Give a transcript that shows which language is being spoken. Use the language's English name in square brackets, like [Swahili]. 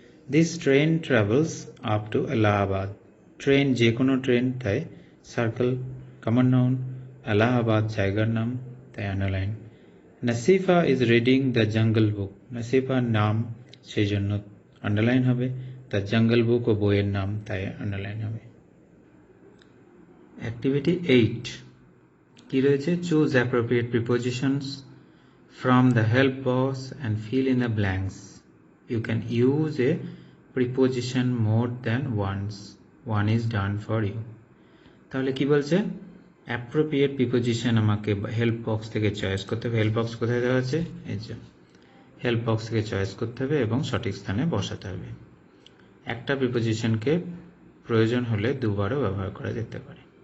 [English] This train travels up to Allahabad. [Bangla] Train যে কোনো train, তাই সার্কেল, কমন নাউন, এলাহাবাদ জায়গার নাম, তাই underline. [English] Nasifa is reading the jungle book. [Bangla] নাসিফার নাম, সেই জন্য আন্ডারলাইন হবে। দ্য জঙ্গল বুক ও বইয়ের নাম, তাই আন্ডারলাইন হবে। অ্যাক্টিভিটি 8 কি রয়েছে? [English] Choose appropriate prepositions from the help box and fill in the blanks. You can use a preposition more than once. One is done for you. [Bangla] তাহলে কি বলছে? অ্যাপ্রোপ্রিয়েট প্রিপোজিশন আমাকে হেল্প বক্স থেকে choice করতে হবে। Help box কোথায় দেওয়া আছে? এই যে হেল্প বক্স থেকে চয়েস করতে হবে এবং সঠিক স্থানে বসাতে হবে। একটা প্রিপোজিশনকে প্রয়োজন হলে দুবারও ব্যবহার করা যেতে পারে।